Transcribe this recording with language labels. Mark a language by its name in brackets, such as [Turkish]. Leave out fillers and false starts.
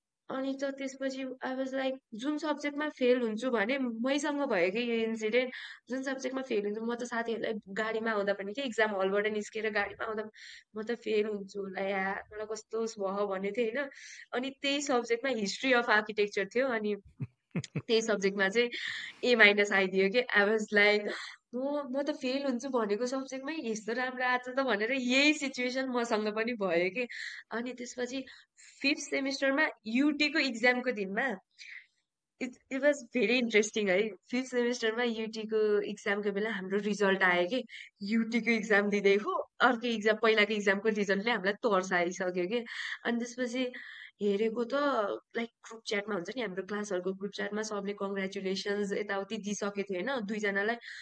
[English] I was like [Nepali] जुन सब्जेक्टमा fail हुन्छु भने मैसँग भयो कि यो इन्सिडेन्ट जुन सब्जेक्टमा फेल हुन्छु म त साथीहरूलाई गाडीमा आउँदा पनि कि इक्जाम हलबाट निस्केर गाडीमा आउँदा म त फेल हुन्छु होला यार मलाई कस्तो भयो भनेको थिएँ होइन अनि त्यही सब्जेक्टमा हिस्ट्री अफ आर्किटेक्चर थियो अनि त्यही सब्जेक्टमा चाहिँ ए माइनस आइदियो कि [English] I was like [Nepali] म त फेल हुन्छु भनेको सब्जेक्टमै यस्तो राम्रो आएको छ त भनेर यही सिचुएसन मसँग पनि भयो कि अनि त्यसपछि फिफ्थ सेमिस्टरमा युटीको इक्जामको दिनमा [English] It was very interesting है। [Nepali] 5th सेमेस्टरमा युटीको इक्जामको बेला हाम्रो रिजल्ट आयो कि युटीको इक्जाम दिँदैको अर्को इक्जाम पहिलाको इक्जामको रिजल्टले हामीलाई तर्साइसक्यो कि अनि त्यसपछि हेरेको त लाइक ग्रुप च्याटमा हुन्छ नि हाम्रो क्लासहरूको ग्रुप च्याटमा सबले कङ्ग्रेचुलेसन्स यताउति दिइसकेको थियो होइन दुईजनालाई।